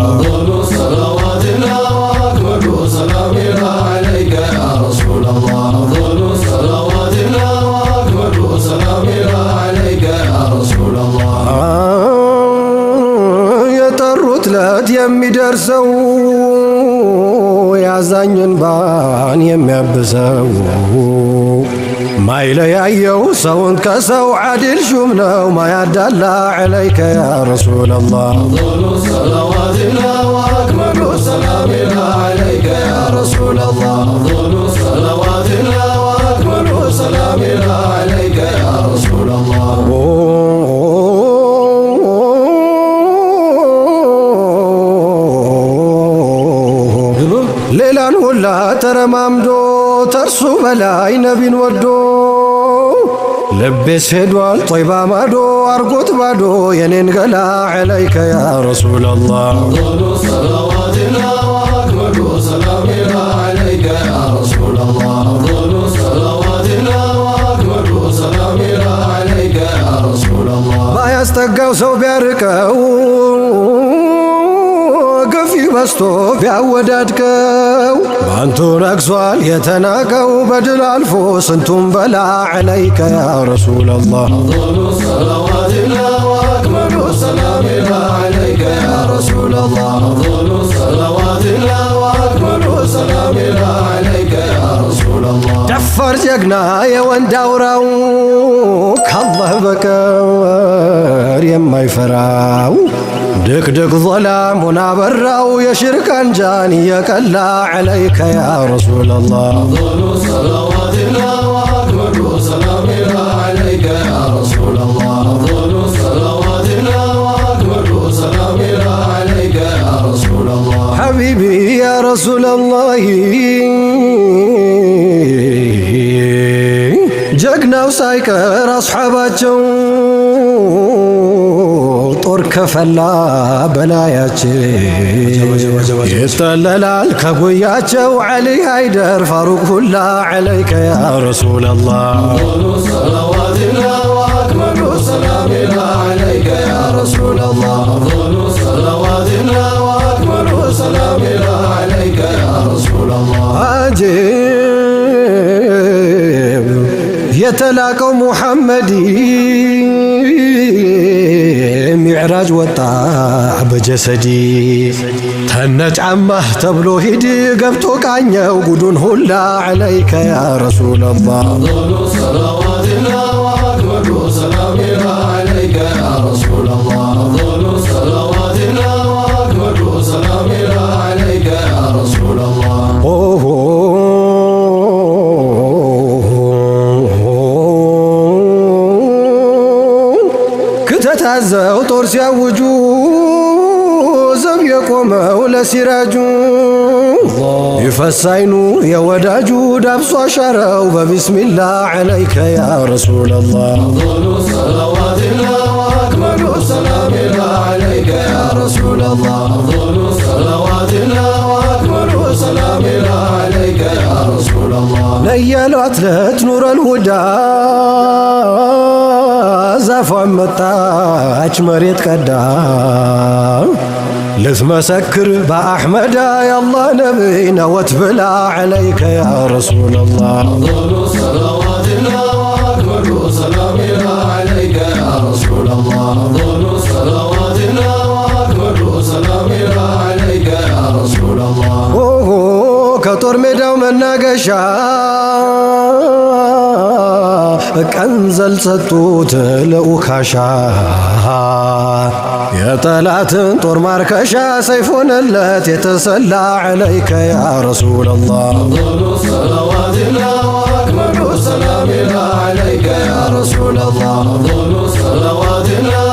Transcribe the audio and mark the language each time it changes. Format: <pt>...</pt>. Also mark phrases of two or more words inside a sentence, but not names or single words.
<ar>أفضل الصلوات الله وأكمل السلام الله عليك يا رسول الله أفضل الصلوات الله وأكمل السلام الله عليك يا رسول الله</ar> <am>የጠሩት ለት የሚደርሰው ያዛኝን ባን የሚያብሰው ማይለያየው ሰውን ከሰው ዓዲል ሹም ነው ማያዳላ</am> <ar>عليك يا رسول الله أفضل الصلوات الله وأكمل السلام الله عليك يا رسول الله أفضل الصلوات الله وأكمل السلام الله عليك يا رسول الله</ar> <am>ሌላን ሁላ ተረማምዶ ተርሱ በላይ ነቢን ወዶ ልቤስ ሄዷል ጦይባ ማዶ አርጎት ባዶ የኔን ገላ</am> <ar>عليك يا رسول الله أفضل الصلوات الله وأكمل السلام الله عليك يا رسول الله أفضل الصلوات الله وأكمل السلام الله عليك يا رسول الله</ar> <am>ባያስጠጋው ሰው ቢያርቀው ገፊ በስቶ ቢያወዳድቀው ባንቱ ነግሷል የተናቀው በድል አልፎ ስንቱም በላ</am> <ar>عليك يا رسول الله أفضل الصلوات الله وأكمل السلام الله عليك يا رسول الله أفضل الصلوات الله وأكمل السلام الله عليك يا رسول الله</ar> <am>ደፋር ጀግና የወንድ አውራው ካላህ በቀር የማይፈራው ድቅድቅ ظላሙን አበራው የሽርክ አንጃን እየቀላ</am> <ar>عليك يا رسول الله أفضل الصلوات الله وأكمل السلام الله عليك يا رسول الله أفضل الصلوات الله وأكمل السلام الله عليك يا رسول الله حبيبي يا رسول الله</ar> <am>ጀግናው ሳይቀር አስሓባቸው ጦር ከፈላ በላያቸው ይጠለላል ከጉያቸው ዓሊ ሃይደር ፋሩቅ ሁላ</am> <ar>عليك يا رسول الله أفضل الصلوات الله وأكمل السلام الله عليك يا رسول الله أفضل الصلوات الله وأكمل السلام الله عليك يا رسول الله</ar> <am>አጀብ የተላቀው ሙሐመድ ሚዕራጅ ወጣ በጀሰዲ ተነጫማህ ተብሎ ሂድ ገብቶ ቃኘው ጉዱን ሁላ</am> <ar>عليك يا رسول الله أفضل الصلوات الله وأكمل السلام الله عليك يا رسول الله أفضل الصلوات الله وأكمل السلام الله عليك يا رسول الله</ar> <am>ኦሆ ክትታዘው ጦር ሲያውጁ ዘብ የቆመው ለሲራጁ ይፈሳይኑ የወዳጁ ዳብሶ አሻረው በቢስሚላህ</am> <ar>عليك يا رسول الله أفضل الصلوات الله وأكمل السلام الله عليك يا رسول الله أفضل الصلوات الله وأكمل السلام الله عليك يا رسول الله</ar> <am>ለያሏት ለት</am> <ar>نور الهدى</ar> <am>ዛፏን መጣች መሬት ቀዳ ልትመሰክር በአሕመዳ የአላህ ነቢይ ነወት ብላ</am> <ar>عليك يا رسول الله أفضل الصلوات الله وأكمل السلام الله عليك يا رسول الله أفضل الصلوات الله وأكمل السلام الله عليك يا رسول الله</ar> <am>ኦሆ ከጦር ሜዳው መናገሻ ቀንዘል ሰጡት ለኡካሻ የጠላትን ጦር ማርከሻ ሰይፍ ሆነለት የተሰላ</am> <ar>عليك يا رسول الله أفضل الصلوات الله وأكمل السلام الله عليك يا رسول الله أفضل الصلوات الله</ar>